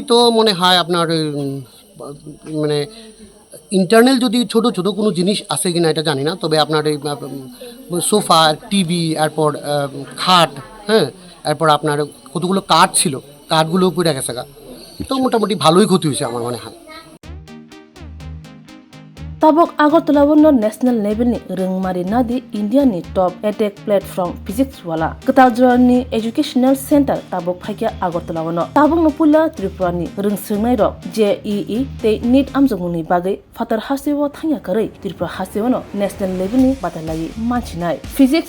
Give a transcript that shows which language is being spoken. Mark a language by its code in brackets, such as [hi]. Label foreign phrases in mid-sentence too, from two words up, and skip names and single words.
[bn] তো মনে হয় আপনার মানে ইন্টারনাল যদি ছোট ছোট কোনো জিনিস আছে কিনা এটা জানি না তবে আপনার এই [en] sofa TV [bn] এরপর খাট হ্যাঁ এরপর আপনার কতগুলো কাঠ ছিল কাঠগুলো পুড়ে গেছে তো মোটামুটি ভালোই ক্ষতি হয়েছে আমার মনে হয়। [trp] Tabok Agartala wono [en] national level [trp] ni rengmari nadi India ni [en] top edtech platform [trp] physics wala Kataljra ni [en] educational center [trp] tabok phaikia Agartala wono tabok no pula Tripura ni rengsungnai rok JEE te NEET amjongni bagai fatar hasiwo thangya karai Tripura hasiwono [en] national level [trp] ni batalai manchinai physics